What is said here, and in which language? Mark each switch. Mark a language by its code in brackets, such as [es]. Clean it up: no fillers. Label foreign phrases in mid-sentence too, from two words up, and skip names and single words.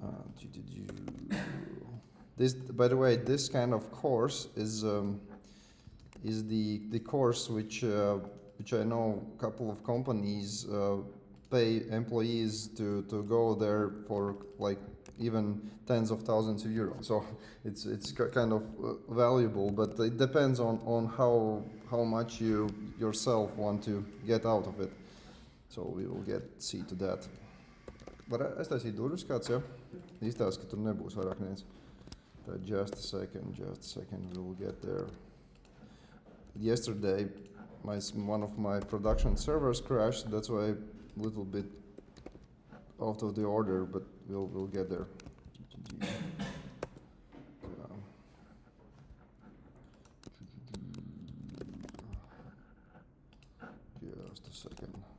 [en] This, by the way, this kind of course is the course which I know a couple of companies pay employees to go there for like even tens of thousands of euros. So it's kind of valuable, but it depends on how much you yourself want to get out of it. So we will see to that. [lv] Var aiztaisīt durvis kāds, ja? Izstāst, ka tur nebūs vairāk neviens. [en] Tad just a second, we'll get there. Yesterday, one of my production servers crashed. That's why a little bit out of the order, but we'll get there. Just a second.